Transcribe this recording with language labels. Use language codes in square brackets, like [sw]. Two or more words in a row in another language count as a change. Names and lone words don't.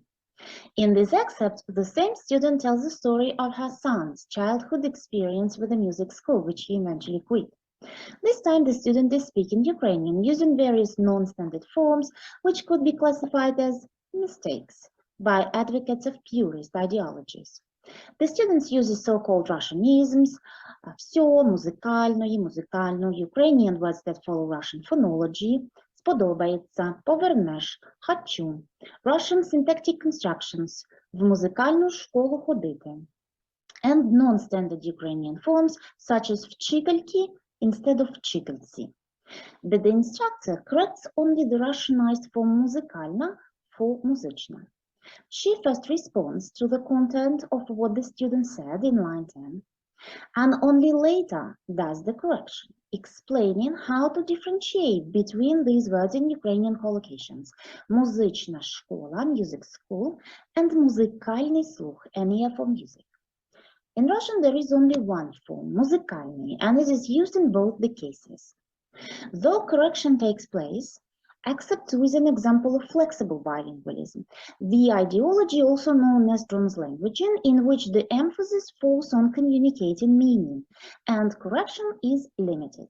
[en] In this excerpt, the same student tells the story of her son's childhood experience with the music school, which he eventually quit. This time, the student is speaking Ukrainian using various non-standard forms, which could be classified as mistakes by advocates of purist ideologies. The students use so-called Russianisms, [uk] всё, музикальної, музикальну, [en] Ukrainian words that follow Russian phonology, [uk] сподобається, повернеш, хочу, [en] Russian syntactic constructions, [uk] в музикальну школу ходити, [en] and non-standard Ukrainian forms such as вчительки instead of вчительці. But the instructor corrects only the Russianized form музикальна for музична. She first responds to the content of what the student said in line 10, and only later does the correction, explaining how to differentiate between these words in Ukrainian collocations, [uk] музична школа, [en] music school, and [uk] музикальний слух, [en] an ear for music. In Russian, there is only one form, музыкальный, and it is used in both the cases. Though correction takes place, except with an example of flexible bilingualism, the ideology also known as translanguaging, in which the emphasis falls on communicating meaning, and correction is limited.